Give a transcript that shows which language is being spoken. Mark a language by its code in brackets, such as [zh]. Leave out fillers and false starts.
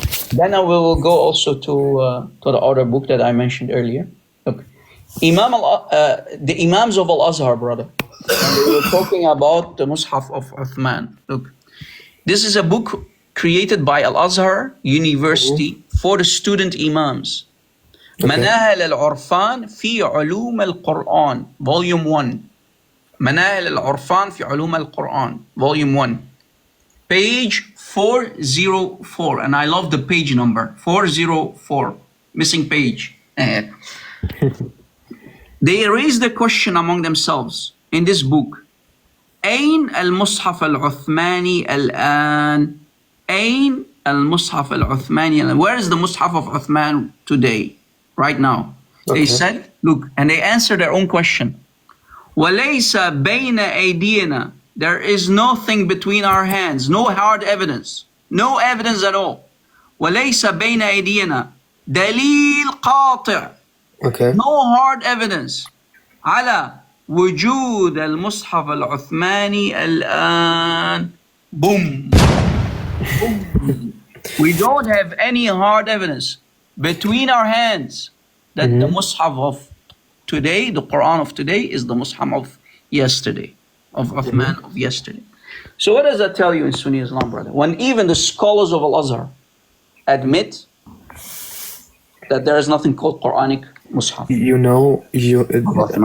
[en] Then I will go also to the other book that I mentioned earlier. Look, the Imams of Al-Azhar, brother, they were talking about the Mus'haf of Uthman. Look, this is a book created by Al-Azhar University for the student Imams. [ar] مناهل العرفان في علوم القرآن Volume 1. مناهل العرفان في علوم القرآن Volume 1. [en] Page 404. And I love the page number. 404. Missing page. They raised the question among themselves in this book. [ar] أين المصحف العثماني الآن? أين المصحف العثماني الآن? [en] Where is the Mus'haf of Uthman today? Right now. They said, look, and they answered their own question. [ar] وَلَيْسَ بَيْنَ أَيْدِينَا. [en] There is nothing between our hands, no hard evidence, no evidence at all. [ar] وَلَيْسَ بَيْنَ أَيْدِينَا دَلِيل قَاطِع. [en] No hard evidence. [ar] على وجود المصحف العثماني الآن. [en] Boom. Boom. We don't have any hard evidence between our hands that the Mus'haf of today, the Quran of today, is the Mus'haf of yesterday, of Uthman of yesterday. So what does that tell you in Sunni Islam, brother? When even the scholars of Al-Azhar admit that there is nothing called Quranic Mus'haf.